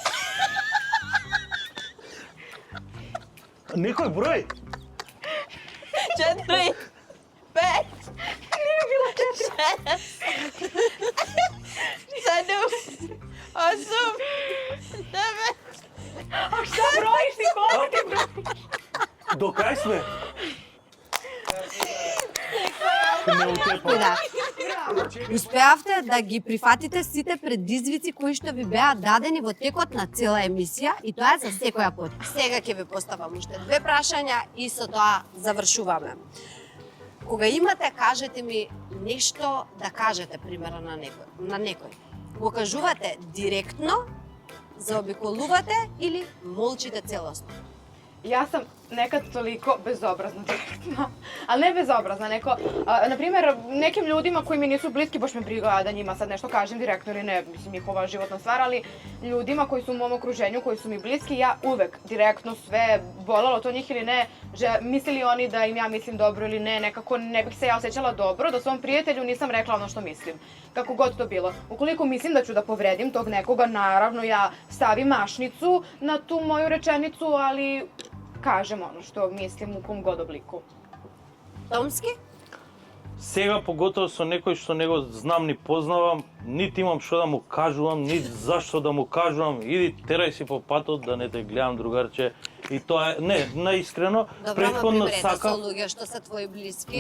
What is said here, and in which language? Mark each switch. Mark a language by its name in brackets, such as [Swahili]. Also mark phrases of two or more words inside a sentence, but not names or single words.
[Macedonian] Некој број? 4, 5, 7, 8, 9. [Serbian] Šta brojiš ti, koliko ti brojiš? [Macedonian] До крај сме? Да. Успеавте да ги прифатите сите предизвици кои што ви беа дадени во текот на цела емисија и тоа е за секоја пат. Сега ќе ви поставам уште 2 прашања и со тоа завршуваме. Кога имате, кажете ми нешто да кажете примерно на некој. Го кажувате директно, заобиколувате или молчите целосно? [Serbian] Ja sam nekad toliko bezobrazna direktno, ali ne bezobrazna, na primjer, nekim ljudima koji mi nisu bliski, baš me briga da njima sad nešto kažem direktno ili ne, mislim, njihova životna stvar, ali ljudima koji su u mom okruženju, koji su mi bliski, ja uvek direktno sve, volalo to njih ili ne, mislili oni da im ja mislim dobro ili ne, nekako ne bih se ja osjećala dobro, da svom prijatelju nisam rekla ono što mislim, kako god to bilo. Ukoliko mislim da ću da povredim tog nekoga, naravno ja stavim mašnicu na tu moju rečenicu, ali kažem ono što mislim u kom god obliku. [Macedonian] Томски? Сега поготово со некој што не го знам ни познавам, нити имам што да му кажувам, нити зашто да му кажувам, иди терај си по патот да не те гледам, другарче. И тоа е, не, наискрено, претходно сакам. Добро, ме приберете со луѓе што се твои блиски.